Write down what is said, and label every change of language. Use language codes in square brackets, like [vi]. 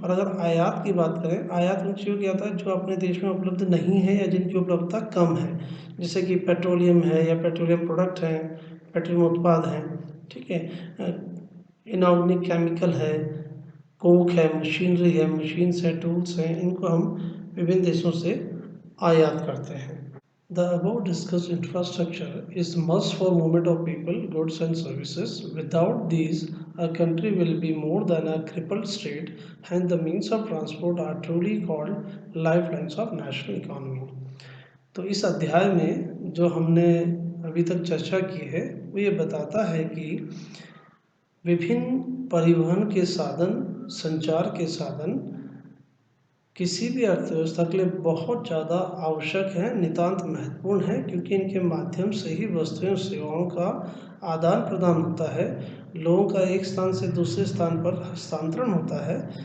[hi] और अगर आयात की बात करें, आयात उन चीज़ों की आता है जो अपने देश में उपलब्ध नहीं है या जिनकी उपलब्धता कम है, जैसे कि पेट्रोलियम है या पेट्रोलियम प्रोडक्ट हैं, पेट्रोलियम उत्पाद हैं, ठीक है, इनऑर्गेनिक केमिकल है, कोक है, मशीनरी है, मशीन्स हैं, टूल्स हैं, इनको हम विभिन्न देशों से आयात करते हैं। [en] The above discussed infrastructure is must for movement of people, goods and services. Without these, a country will be more than a crippled state, and the means of transport are truly called lifelines of national economy. [hi] तो इस अध्याय में जो हमने अभी तक चर्चा की है वो ये बताता है कि विभिन्न परिवहन के साधन, संचार के साधन किसी भी अर्थव्यवस्था के लिए बहुत ज़्यादा आवश्यक है, नितांत महत्वपूर्ण है, क्योंकि इनके माध्यम से ही वस्तुएं और सेवाओं का आदान प्रदान होता है, लोगों का एक स्थान से दूसरे स्थान पर हस्तांतरण होता है।